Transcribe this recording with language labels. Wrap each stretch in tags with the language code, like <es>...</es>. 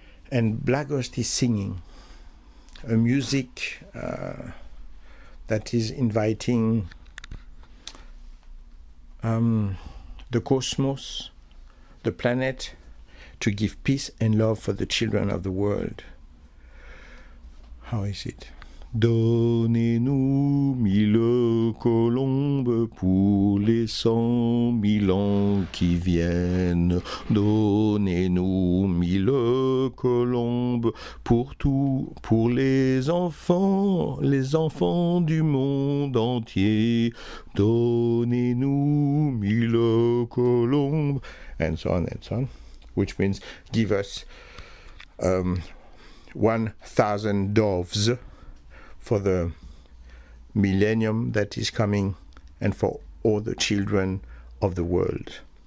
<en>And Black Ghost is singing a music that is inviting the cosmos, the planet, to give peace and love for the children of the world. How is it?</en> <fr>Donnez-nous 1000 colombes pour les 100 000 ans qui viennent. Donnez-nous 1000 colombes pour les enfants du monde entier. Donnez-nous 1000 colombes,</fr> <en>and so on, which means give us 1,000 doves for the millennium that is coming and for all the children of the world.</en>